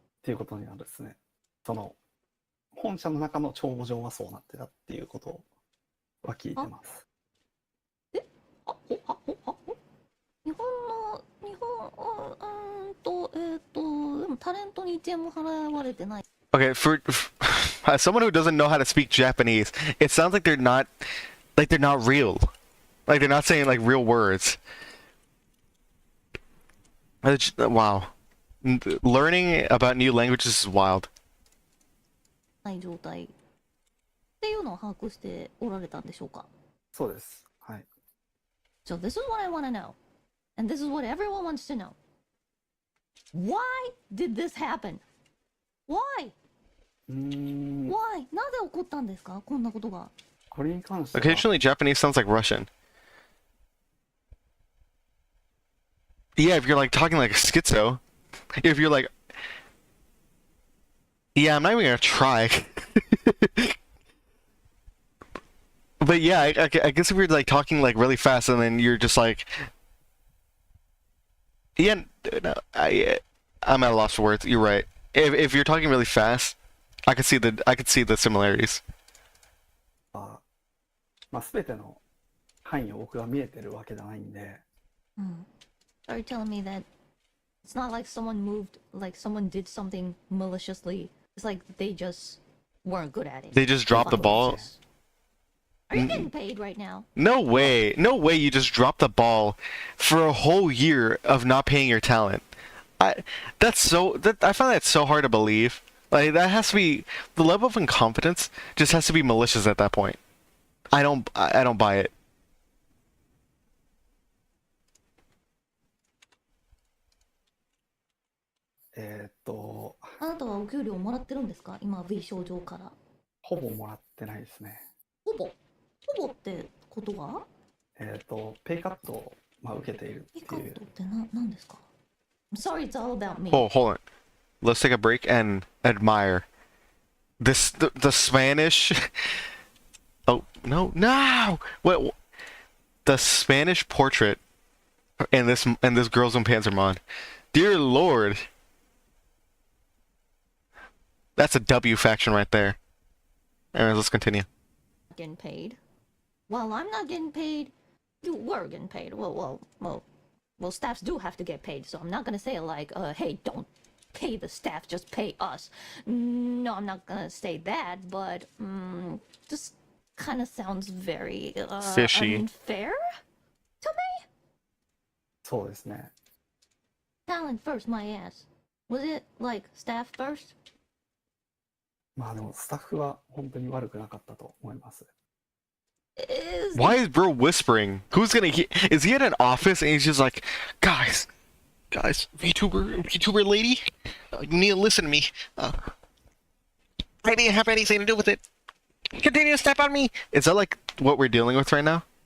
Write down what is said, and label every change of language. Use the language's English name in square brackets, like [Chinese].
[Japanese] っていうことになるですね。その本社の中の帳簿上はそうなってたっていうことは聞いてます。でもタレントに1円も払われてない。 [English] Okay, for as someone who doesn't know how to speak Japanese, it sounds like they're not real. Like they're not saying like real words. Wow. Learning about new languages is wild. [Japanese] ない状態っていうのを把握しておられたんでしょうか。そうです。はい。 [English] So this is what I want to know, and this is what everyone wants to know. Why did this happen? Why? Why? [Japanese] なぜ起こったんですか？こんなことが。これに関しては [English] Occasionally Japanese sounds like Russian. Yeah, if you're like talking like a schizo. If you're like, yeah, I'm not even gonna try. But yeah, I guess if you're like talking like really fast and then you're just like, yeah, no, I'm at a loss for words. You're right. If you're talking really fast, I could see the similarities. [Japanese] まあ全ての範囲を僕が見えてるわけじゃないんで。 [English] Are you telling me that it's not like someone did something maliciously? It's like they just weren't good at it. They just dropped the ball. Are you getting paid right now? No way. No way you just dropped the ball for a whole year of not paying your talent. I find that so hard to believe. Like that has to be the level of incompetence just has to be malicious at that point. I don't buy it. [Japanese] あなたはお給料もらってるんですか？今 V 症状から。ほぼもらってないですね。ほぼってことは？ペイカットを、まあ、受けているペイっていう。カットって何ですか？ [English] I'm sorry, it's all about me. Hold on. Let's take a break and admire this the Spanish. Oh no! What? The Spanish portrait in this girl's own Panzermon. Dear Lord. That's a W faction right there. Anyways, let's continue. Getting paid. Well, I'm not getting paid. You were getting paid. Well, staffs do have to get paid. So I'm not gonna say like, hey, don't pay the staff, just pay us. No, I'm not gonna say that. But just kind of sounds very Fishy. unfair to me. [Japanese] そうですね。 [English] Talent first, my ass. Was it like staff first? [Japanese] まあでもスタッフは本当に悪くなかったと思います。 [English] Why is bro whispering? Who's gonna is he at an office and he's just like, guys, VTuber lady, you need to listen to me. I didn't have anything to do with it. Continue to step on me. Is that like what we're dealing with right now?